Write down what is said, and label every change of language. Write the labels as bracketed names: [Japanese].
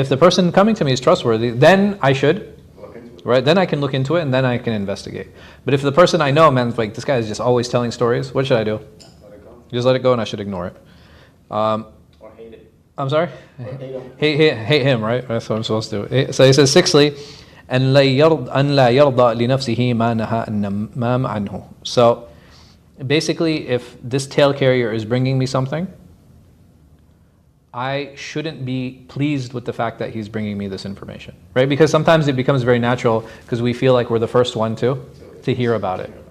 [English] If the person coming to me is trustworthy, then I should, Look into it. right? Then I can look into it, and then I can investigate. But if the person I know, man, like this guy is just always telling stories, what should I do? Let it go. Just let it go, and I should ignore it. Or hate it. I'm sorry. Or hate him. Hate him, right? That's what I'm supposed to do. So he says, sixthly, [Arabic] أن لا يرضى لنفسه ما نهى النمام عنه. [English] So basically, if this tale carrier is bringing me something, I shouldn't be pleased with the fact that he's bringing me this information, right? Because sometimes it becomes very natural because we feel like we're the first one to hear about it.